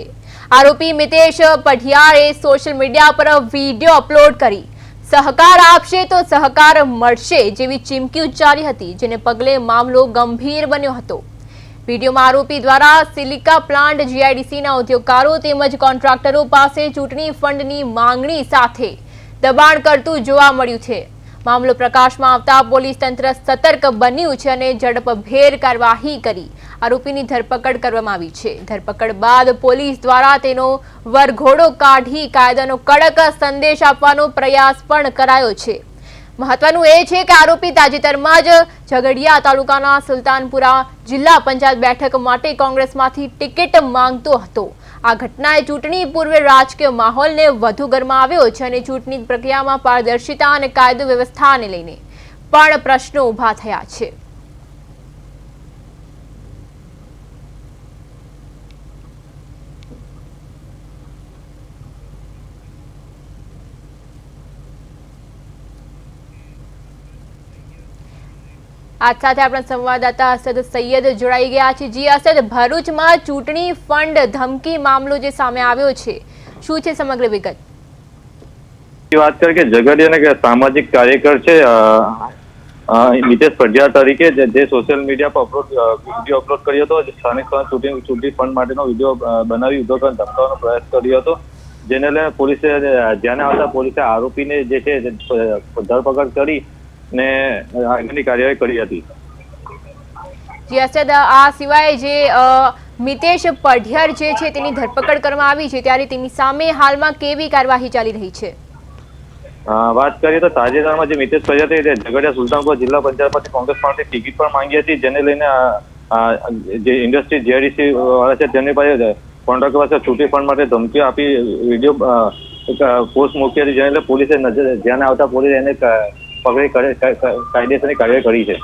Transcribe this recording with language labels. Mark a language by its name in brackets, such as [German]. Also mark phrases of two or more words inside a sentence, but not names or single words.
[Gujarati] આરોપી મિતેશ પઢિયારે સોશિયલ મીડિયા પર વિડીયો અપલોડ કરી સહકાર આપશે તો સહકાર મળશે જેવી ચીમકી ઉચ્ચારી હતી, જેને પગલે મામલો ગંભીર બન્યો હતો। વિડીયોમાં આરોપી દ્વારા સિલિકા પ્લાન્ટ જીઆઈડીસીના ઉદ્યોગકારો તેમજ કોન્ટ્રાક્ટરો પાસે ચૂંટણી ફંડની માંગણી સાથે દબાણ કરતું જોવા મળ્યું છે। મામલો પ્રકાશ માં આવતા પોલીસ તંત્ર સતર્ક બન્યુ છે અને ઝડપભેર કાર્યવાહી કરી આરોપીની ધરપકડ કરવામાં આવી છે। ધરપકડ બાદ પોલીસ દ્વારા તેનો વરઘોડો કાઢી કાયદાનો કડક સંદેશ આપવાનો પ્રયાસ પણ કરાયો છે। મહત્વનું એ છે કે આરોપી તાજેતરમાં જ ઝઘડિયા તાલુકાના સુલતાનપુરા જિલ્લા પંચાયત બેઠક માટે કોંગ્રેસમાંથી ટિકિટ માંગતો હતો। આ ઘટનાએ ચૂંટણી પૂર્વે રાજકીય માહોલને વધુ ગરમાવ્યો છે અને ચૂંટણી પ્રક્રિયામાં પારદર્શિતા અને કાયદો વ્યવસ્થાને લઈને પણ પ્રશ્નો ઉભા થયા છે। આજ સાથે અપના સંવાદદાતા અસદ સૈયદ જોડાઈ ગયા હૈ। જી અસદ, ભરૂચ માં ચૂંટણી ફંડ ધમકી મામલો જે સામે આવ્યો છે, શું છે સમગ્ર વિગત? બાત કરકે ઝઘડિયા ને સામાજિક કાર્યકર છે મિતેશ પઢિયાર તરીકે જે સોશલ મીડિયા પર વિડિયો અપલોડ કર્યો હતો। સ્થાનિક ચૂંટણી ફંડ માટેનો વિડિયો બનાવી ઉદ્યોગકારોને ધમકાવવાનો પ્રયાસ કર્યો હતો, જેને લઈને પોલીસે ધ્યાને આવતા પોલીસે આરોપીને જે છે ધરપકડ કરી ને આગળની કાર્યવાહી કરી હતી। જી અસદ, આ સિવાય જે મિતેશ પઢિયાર જે છે તેની ધરપકડ કરવામાં આવી છે, ત્યારે તેની સામે હાલમાં કેવી કાર્યવાહી ચાલી રહી છે? વાત કરીએ તો તાજેતરમાં જે મિતેશ પઢિયાર છે તે ઝઘડિયા સુલતાનપુર જિલ્લા પંચાયતમાંથી કોંગ્રેસ પાર્ટી ટિકિટ પણ માંગી હતી, જેને લઈને જે ઇન્ડસ્ટ્રી જીઆઈડીસી વાળા છે તેમની પાસે કોન્ટ્રાક્ટર પાસે ચૂંટણી ફંડ માટે ધમકીઓ આપી વિડીયો પોસ્ટ મૂકી હતી, જેને લઈને પોલીસે ધ્યાને આવતા પોલીસે એને પકડી કાયદેસરની કાર્યવાહી કરી છે।